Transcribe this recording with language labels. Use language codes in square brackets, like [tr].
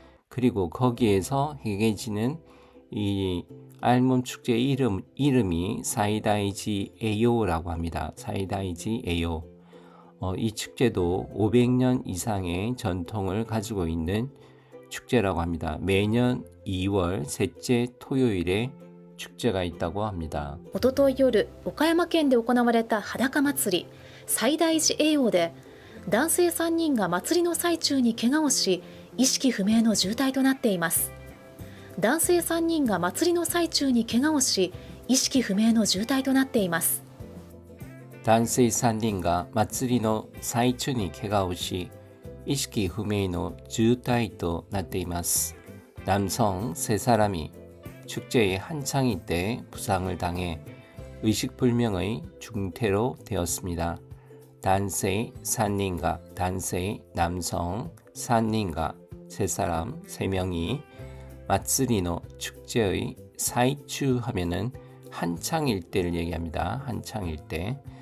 [ko] 그리고 거기에서 행해지는 이 알몸 축제 이름이 사이다이지 에이오라고 합니다. 사이다이지 에이오. 이 축제도 500년 이상의 전통을 가지고 있는 축제라고 합니다. 매년 2월 셋째 토요일에 축제가 있다고 합니다. [ja] おととい夜、岡山県で行われた裸祭り最大寺栄養で男性3人が祭りの最中に怪我をし、意識不明の重体となっています。男性3人が祭りの最中に怪我をし、意識不明の重体となっています。男性3人が祭りの最中に怪我をし、意識不明の重体となっています。 [ko] 남성 3사람이 축제의 한창일 때 부상을 당해 의식불명의 중태로 되었습니다. 단세 3人과 단세 남성 3人과 3사람 3명이 마츠리노 축제의 사이추 하면은 한창일 때를 얘기합니다. 한창일 때.